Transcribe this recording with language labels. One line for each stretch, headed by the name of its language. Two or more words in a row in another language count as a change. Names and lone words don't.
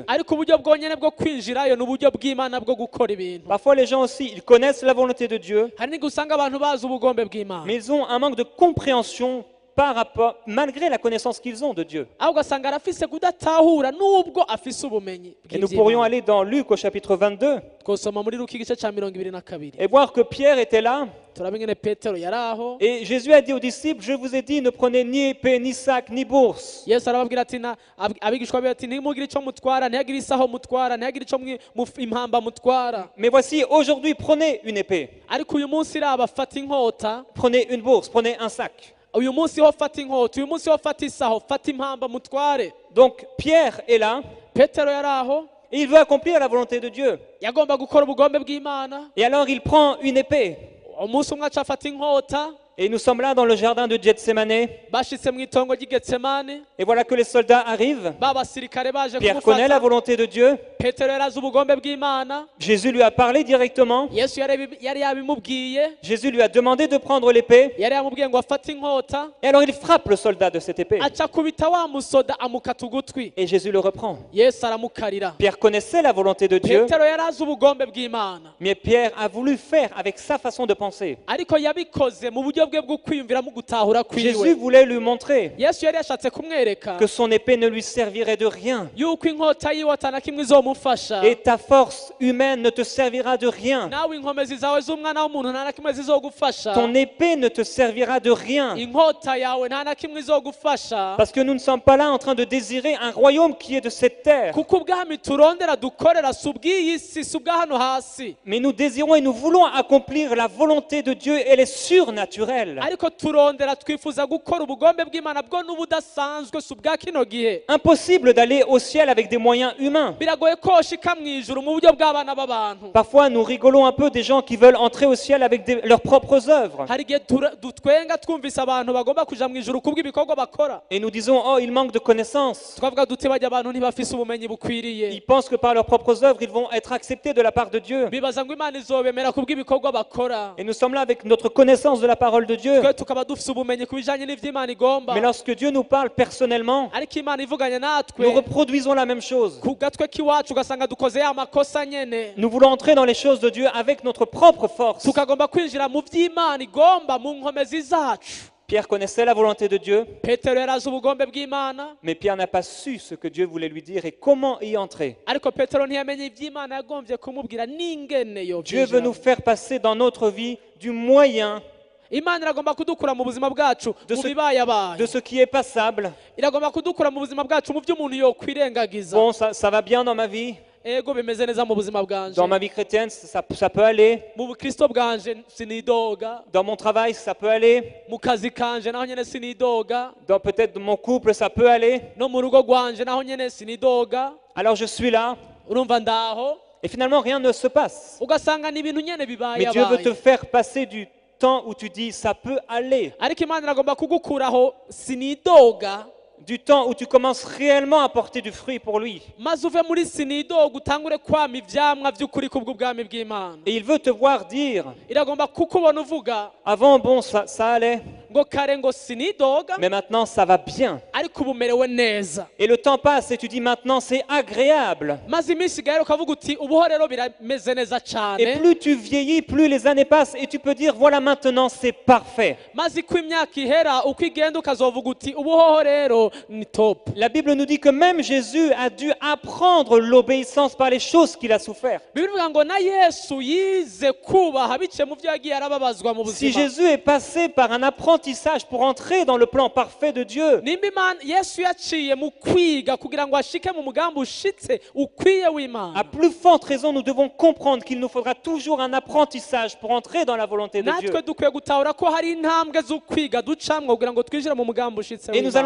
Rundi: ariko uburyo bwonyene bwo kwinjirayo ni uburyo bw'Imana bwo gukora ibintu.
French: Parfois les gens aussi, ils connaissent la volonté de Dieu,
Rundi: Hari n'igihe usanga abantu bazi ubugombe bw'Imana,
French: mais ils ont un manque de compréhension par rapport, malgré la connaissance qu'ils ont de Dieu.
Rundi: aho ugasanga arafise kudatahura n'ubwo afise ubumenyi
French: Et nous pourrions
Rundi: bw'ivy'Imana.
French: aller dans Luc au chapitre 22
Rundi: Twosoma muri Luka igice ca 22,
French: et voir que Pierre était là.
Rundi: turaba ingene Petero yari aho,
French: Et Jésus a dit aux disciples, je vous ai dit, ne prenez ni épée, ni sac, ni bourse.
Rundi: Yesu arababwira ati abigishwa be ati ntimugire ico mutwara, ntihagire isaho mutwara, ntihagire ico impamba mutwara,
French: Mais voici, aujourd'hui, prenez une épée,
Rundi: ariko uyu munsi raba fata inkota,
French: prenez une bourse, prenez un sac.
Rundi: uyu munsi ho fata inkota, uyu munsi ho fata isaho, fata impamba mutware.
French: Donc Pierre est là
Rundi: Petero yari aho,
French: et il veut accomplir la volonté de Dieu.
Rundi: yagomba gukora ubugombe bw'Imana.
French: Et alors il prend une épée
Rundi: Umunsi umwe aca afata inkota,
French: Et nous sommes là dans le jardin de Gethsemane.
Rundi: bashitse mu itongo ry'igetsemane
French: Et voilà que les soldats arrivent.
Rundi: ba basirikare baje
French: Pierre connaît la
Rundi: kumufata
French: volonté de Dieu.
Rundi: petero yari azi ubugombe bw'imana
French: Jésus lui a parlé directement.
Rundi: yesu yari yabimubwiye
French: Jésus lui a demandé de prendre l'épée.
Rundi: yari yamubwiye ngo afate inkota
French: Et alors il frappe le soldat de cette épée.
Rundi: aca kubita wa musoda amukata ugutwi
French: Et Jésus le reprend.
Rundi: yesu aramukarira
French: Pierre connaissait la volonté de Dieu.
Rundi: petero yari azi ubugombe bw'imana
French: Mais Pierre a voulu faire avec sa façon de penser.
Rundi: ariko yabikoze mu buryo bwe bwo kwiyumviramo gutahura
French: Jésus
Rundi: kwiwe
French: voulait lui montrer
Rundi: yesu yari yashatse kumwereka
French: que son épée ne lui servirait de rien.
Rundi: yuko inkota yiwe atana kimwe izomufasha
French: Et ta force humaine ne te servira de rien.
Rundi: nawe inkomezi zawe z'umwana w'umuntu nta na kimwe zizogufasha
French: Ton épée ne te servira de rien.
Rundi: inkota yawe nta na kimwe izogufasha
French: Parce que nous ne sommes pas là en train de désirer un royaume qui est de cette terre.
Rundi: kuko ubwami turondera dukorera si ubw'iyi si si ubwa hano hasi
French: Mais nous désirons et nous voulons accomplir la volonté de Dieu. Elle est surnaturelle.
Rundi: ariko turondera twifuza gukora ubugombe bw'imana bwo n'ubudasanzwe si ubwa kino gihe
French: Impossible d'aller au ciel avec des moyens humains.
Rundi: biragoye ko woshika mu ijuru mu buryo bw'abana b'abantu
French: Parfois, nous rigolons un peu des gens qui veulent entrer au ciel avec leurs propres œuvres.
Rundi: hari igihe dutwenga twumvise abantu bagomba kuja mu ijuru kubw'ibikorwa bakora
French: Et nous disons, oh, ils manquent de connaissances.
Rundi: twavuga duti bajya abantu ntibafise ubumenyi bukwiriye
French: Ils pensent que par leurs propres œuvres, ils vont être acceptés de la part de Dieu.
Rundi: bibaza ngo imana izobemera kubw'ibikorwa bakora
French: Et nous sommes là avec notre connaissance de la parole de Dieu.
Rundi: twe tukaba dufise ubumenyi ku bijanye n'ivy'imana igomba
French: Mais lorsque Dieu nous parle personnellement,
Rundi: ariko imana ivuganye natwe
French: nous reproduisons la même chose.
Rundi: ku gatwe k'iwacu ugasanga dukoze ya makosa nyene
French: Nous voulons entrer dans les choses de Dieu avec notre propre force.
Rundi: tukagomba kwinjira mu vy'imana igomba mu nkomezi zacu
French: Pierre connaissait la volonté de Dieu,
Rundi: petero yari azi ubugombe bw'imana
French: mais Pierre n'a pas su ce que Dieu voulait lui dire et comment y entrer.
Rundi: ariko petero ntiyamenye ivy'imana yagombye kumubwira n'ingene
French: Dieu veut nous
Rundi: yovyinjiramo
French: faire passer dans notre vie du moyen,
Rundi: imana iragomba kudukura mu buzima bwacu
French: De
Rundi: mu
French: ce-
Rundi: bibayabaye
French: de ce qui est passable.
Rundi: iragomba kudukura mu buzima bwacu mu vy'umuntu yokwirengagiza
French: Bon, ça va bien dans ma vie.
Rundi: ego bimeze neza mu buzima bwanje
French: Dans ma vie chrétienne, ça peut aller.
Rundi: mu bukristo bwanje sinidoga
French: Dans mon travail, ça peut aller.
Rundi: mu kazi kanje naho nyene sinidoga
French: Dans peut-être mon couple, ça peut aller.
Rundi: no mu rugo rwanje naho nyene sinidoga
French: Alors je suis là.
Rundi: urumva ndaho
French: Et finalement, rien ne se passe.
Rundi: ugasanga ni ibintu nyene
French: Mais Dieu veut te
Rundi: bibayabaye
French: faire passer du temps où tu dis ça peut aller,
Rundi: ariko imana iragomba kugukuraho sinidoga
French: du temps où tu commences réellement à porter du fruit pour lui.
Rundi: maze uve muri sinidoga utangure kwama ivyamwa vy'ukuri kubw'ubwami bw'imana
French: Et il veut te voir dire,
Rundi: iragomba kukubona uvuga
French: avant, bon, ça allait,
Rundi: ngo kare ngo sinidoga
French: mais maintenant, ça va bien.
Rundi: ariko ubu merewe neza
French: Et le temps passe et tu dis, maintenant, c'est agréable.
Rundi: maze iminsi igahere ukavuga uti ubuho rero birameze neza
French: Et
Rundi: cane
French: plus tu vieillis, plus les années passent et tu peux dire, voilà, maintenant, c'est parfait.
Rundi: maze uko imyaka ihera uko igenda ukazovuga uti ubuhoho rero ni top
French: La Bible nous dit que même Jésus a dû apprendre l'obéissance par les choses qu'il a souffert.
Rundi: bibiri ivuga ngo na yesu yize kubaha biciye mu vyo yagiye arababazwa mu
French: Si
Rundi: buzima
French: Jésus est passé par un apprentissage pour entrer dans le plan parfait de Dieu,
Rundi: nimba imana yesu yaciye mu kwiga kugira ngo ashike mu mugambi ushitse ukwiye
French: à
Rundi: w'imana
French: plus forte raison, nous devons comprendre qu'il nous faudra toujours un apprentissage pour entrer dans la volonté de Dieu.
Rundi: natwe dukwiye gutahura ko hari intambwe zo kwiga ducamwo kugira ngo twinjire mu mugambi ushitse
French: Et nous allons